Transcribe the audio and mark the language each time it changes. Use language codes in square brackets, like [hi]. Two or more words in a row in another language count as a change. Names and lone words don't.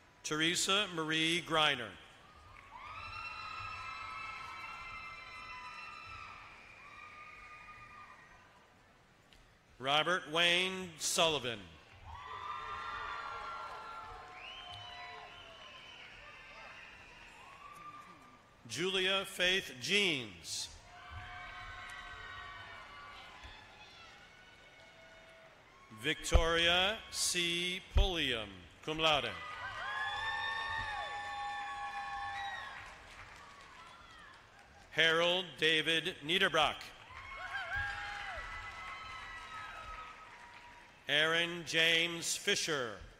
[en] Teresa Marie Greiner. Robert Wayne Sullivan. Julia Faith Jeans. Victoria C. [la] Pulliam, cum laude. [en] Harold David Niederbrock. Aaron James Fisher.